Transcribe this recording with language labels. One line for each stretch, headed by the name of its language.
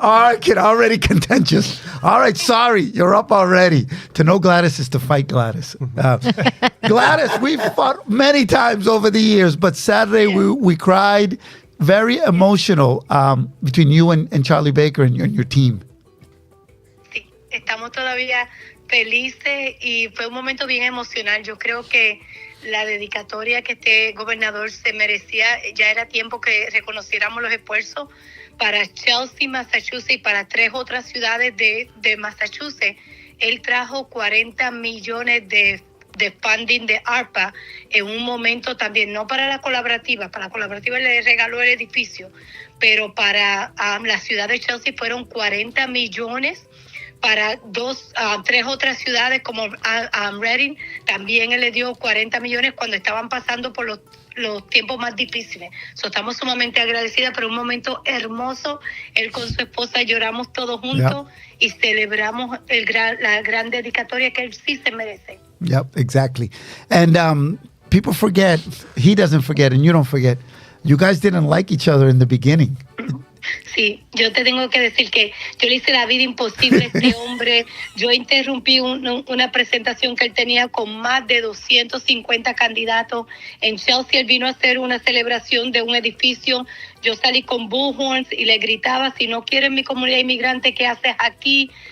English: All right, kid, already contentious. All right, sorry, you're up already. To know Gladys is to fight Gladys. Gladys, we've fought many times over the years, but Saturday we cried. Very emotional between you and Charlie Baker and your team.
Spanish: Sí, estamos todavía felices y fue un momento bien emocional. Yo creo que la dedicatoria que este gobernador se merecía, ya era tiempo que reconociéramos los esfuerzos para Chelsea, Massachusetts, y para 3 otras ciudades de Massachusetts. Él trajo 40 millones de funding de ARPA en un momento también, no para la colaborativa le regaló el edificio, pero para la ciudad de Chelsea fueron 40 millones. Para 3 otras ciudades como Reading, también él le dio 40 millones cuando estaban pasando por los tiempos más difíciles. Estamos sumamente agradecidas, pero un momento hermoso. Él con su esposa lloramos todos juntos y celebramos la gran dedicatoria que él sí se merece.
English: Yep, exactly. And people forget, he doesn't forget, and you don't forget, you guys didn't like each other in the beginning.
Spanish: Sí, yo te tengo que decir que yo le hice la vida imposible a este hombre. Yo interrumpí una presentación que él tenía con más de 250 candidatos. En Chelsea él vino a hacer una celebración de un edificio. Yo salí con bullhorns y le gritaba, si no quieres mi comunidad inmigrante, ¿qué haces aquí?